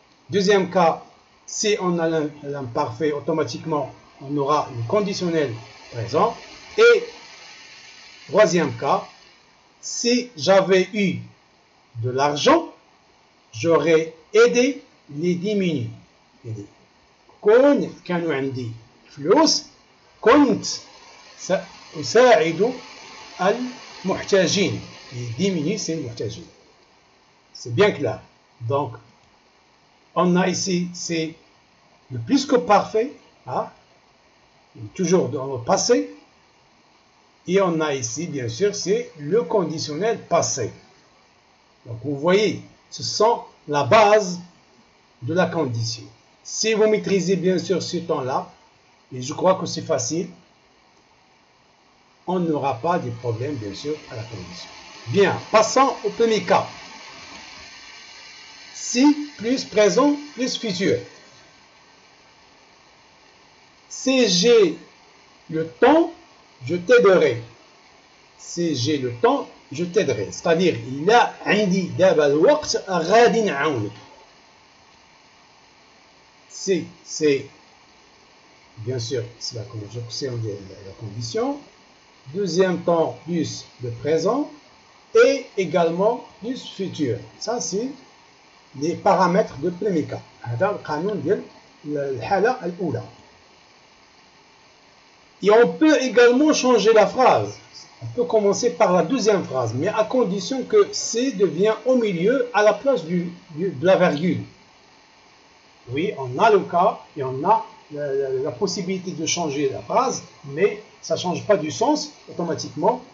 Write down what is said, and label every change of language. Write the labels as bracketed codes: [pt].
[fr] Deuxième cas, si on a l'imparfait, automatiquement, on aura le conditionnel présent. Et troisième cas, si j'avais eu de l'argent, j'aurais aidé les diminuer. [ar] كون كانوا عندي فلوس كنت سأساعد المحتاجين. [fr] Les diminuer, c'est [ar] المحتاجين. [fr] C'est bien clair. Donc, on a ici, c'est le plus que parfait. Hein? toujours dans le passé. Et on a ici, bien sûr, c'est le conditionnel passé. Donc, vous voyez, ce sont la base de la condition. Si vous maîtrisez, bien sûr, ce temps-là, et je crois que c'est facile, on n'aura pas de problème, bien sûr, à la condition. Bien, passons au premier cas. Si plus présent plus futur. Si j'ai le temps, je t'aiderai. Si j'ai le temps, je t'aiderai. C'est-à-dire, il a [ar] عندي دابا الوقت غادي نعاونك. [fr] Si c'est bien sûr c'est la condition. Deuxième temps plus le présent et également plus futur. Ça c'est les paramètres de premier cas. [ar] هذا القانون ديال الحالة الأولى. [fr] Et on peut également changer la phrase. On peut commencer par la deuxième phrase, mais à condition que C devient au milieu à la place de la virgule. Oui, on a le cas et on a la possibilité de changer la phrase, mais ça ne change pas du sens automatiquement.